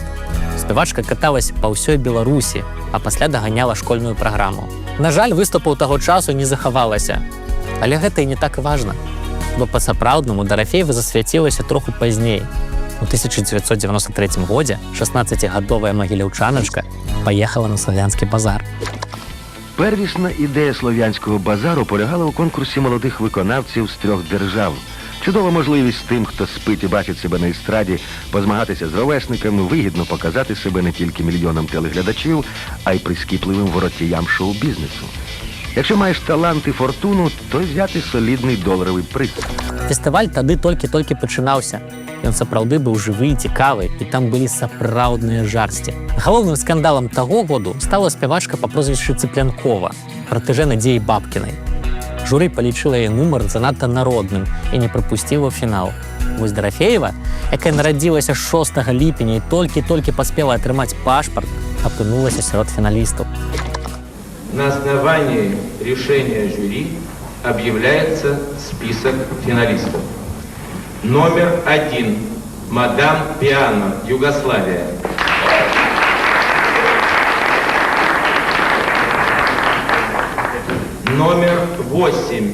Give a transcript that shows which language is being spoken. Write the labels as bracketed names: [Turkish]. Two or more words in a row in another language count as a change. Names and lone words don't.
[Belarusian] Спявачка каталася па ўсёй Беларусі, а пасля даганяла школьную праграму. На жаль, выступаў таго часу не захавалася. Але гэта і не так важна, бо па-сапраўднаму Дарафеева засвяцілася троху пазней. У 1993 годзе 16-гадовая магіляўчаначка паехала на славянскі базар. [Ukrainian] Первісна ідея слов'янського базару полягала у конкурсі молодих виконавців з 3 держав. Чудова можливість тим, хто спить і бачить себе на естраді, позмагатися з ровесниками, вигідно показати себе не тільки мільйонам телеглядачів, а й прискіпливим воротіям шоу-бізнесу. Якщо маєш талант і фортуну, то взяти солідний доларовий приз. [Belarusian] Фестываль тады толькі-толькі пачынаўся. Ён сапраўды быў жывы і цікавы, і там былі сапраўдныя жарсці. Галоўным скандалам таго году стала спявачка па прозвішчы Цыплянкова, пратэжэ Надзеі Бабкінай. Журы палічыла яе нумар занадта народным і не прапусціла ў фінал. Вось Дарафеева, якая нарадзілася 6 ліпеня і толькі-толькі паспела атрымаць пашпарт, апынулася сярод фіналістаў. [Russian] На основании решения жюри объявляется список финалистов. Номер 1. Мадам Пиано, Югославия. Номер 8.